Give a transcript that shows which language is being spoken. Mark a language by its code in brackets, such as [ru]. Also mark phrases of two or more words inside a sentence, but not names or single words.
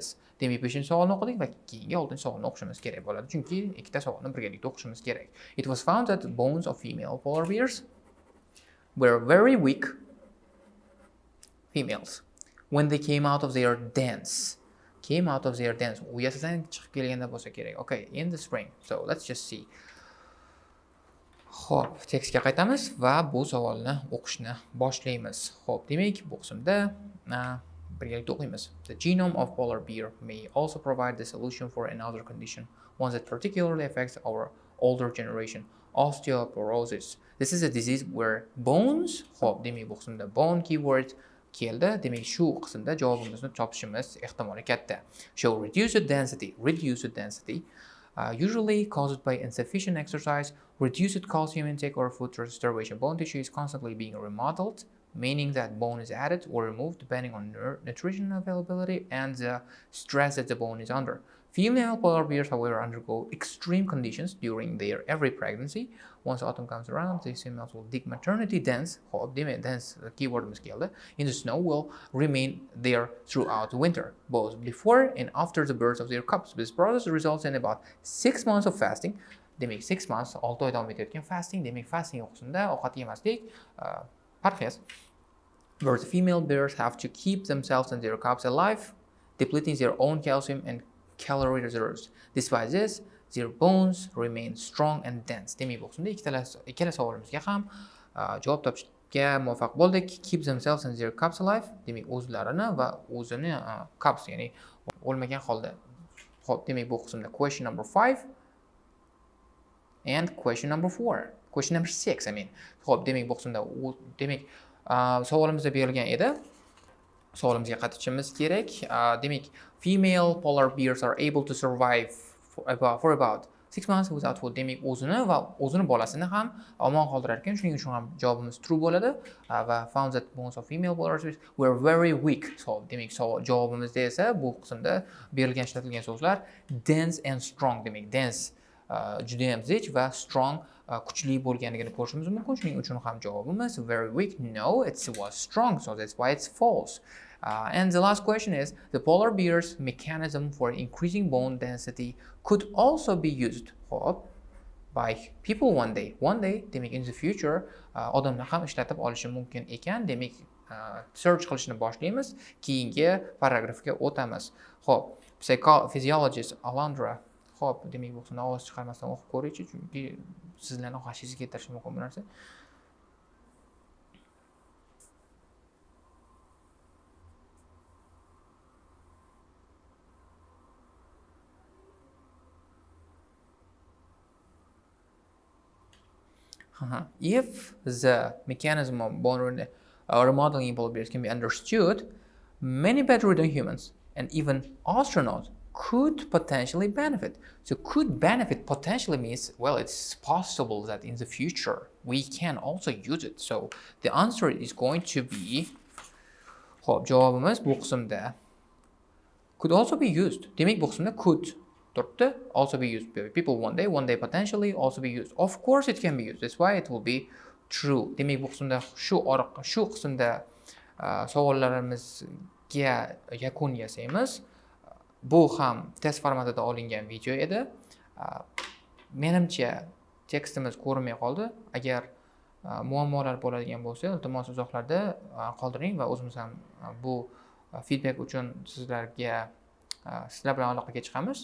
[uz] Demak, 5-savolni o'qidik va keyingi 6-savolni o'qishimiz kerak bo'ladi. Chunki ikkita savolni birgalikda o'qishimiz kerak. [en] It was found that bones of female polar bears were very weak females when they came out of their dens. [uz] U yasadan chiqib kelganda bo'lsa kerak. [en] Okay, in the spring. So let's just see. [uz] Xo'p, tekstga qaytamiz va bu savolni o'qishni boshlaymiz. Xo'p, demak, bu qismda birgalikda o'qiymiz. [en] The genome of polar bear may also provide the solution for another condition, one that particularly affects our older generation, osteoporosis. This is a disease where bones, [uz] xo'p, demak, bu qismda [en] bone keyword [uz] keldi. Demak, shu qismda javobimizni topishimiz ehtimoli katta. [en] Show reduced density, usually caused by insufficient exercise, reduced calcium intake or food starvation. Bone tissue is constantly being remodeled, meaning that bone is added or removed depending on nutrition availability and the stress that the bone is under. Female polar bears, however, undergo extreme conditions during their every pregnancy. Once autumn comes around, these females will dig maternity dens, keyword in the snow, will remain there throughout winter, both before and after the birth of their cubs. This process results in about 6 months of fasting. Demak, 6 months 6 oy davom etayotgan fasting. Demak, fasting o'qisida ovqat yemaslik, parhez. Where the female bears have to keep themselves and their cubs alive, depleting their own calcium and calorie reserves. Despite this, their bones remain strong and dense. [uz] Demak, bu qismda ikkala savolimizga ham javob topishga muvaffaq bo'ldik. [en] Keep themselves and their cubs alive. [uz] Demak, o'zlarini va o'zini cubs, ya'ni o'lmagan holda. Xo'p, demak, bu qismda [en] question number 5 and question number 4. Question number 6, I mean. [uz] Xo'p, demak, bu qismda demak savolimizda berilgan edi. Savolimizga qaytishimiz kerak. Demak, [en] female polar bears are able to survive for about 6 months without food. [uz] Demak, o'zini bolasini ham omon qoldirar ekan. Shuning uchun ham javobimiz true bo'ladi. [en] Va found that bones of female polar bears were very weak. So, [uz] demak, javobimizda esa bu qismda berilgan ishlatilgan so'zlar [en] dense and strong. [uz] Demak, dense juda ham zich va strong kuchli bo'lganligini ko'rishimiz mumkin. Shuning uchun ham javobimiz [en] very weak. No, it was strong, so that's why it's false. And the last question is, the polar bear's mechanism for increasing bone density could also be used by people one day. Demak, in the future, [uz] odamlar ham ishlatib olishi mumkin ekan. Demak, search qilishni boshlaymiz. Keyingi paragrafga o'tamiz. Xo'p, physiologist Alandra. Xo'p, demak, bu qismda ovoz chiqarmasdan o'qib ko'raychi, chunki sizlarning g'ashingizga keltirishi mumkin bu narsa. [en] If the mechanism of bone remodeling in polar bears can be understood, many bedridden humans and even astronauts could potentially benefit. So could benefit potentially means, well, it's possible that in the future we can also use it. So the answer is going to be, [uz] hop, javobimiz bu qismda [en] could also be used. [uz] Demak bu qismda could turibdi, [en] also be used. People one day potentially also be used. Of course it can be used. That's why it will be true. [uz] Demak bu qismda shu qismda savollarimizga yakun yasaymiz. Bu ham test formatida olingan video edi. Menimcha tekstimiz ko'rinmay qoldi. Agar muammolar bo'ladigan bo'lsa, iltimos izohlarda qoldiring va o'zimiz ham bu feedback uchun sizlar bilan aloqaga chiqamiz.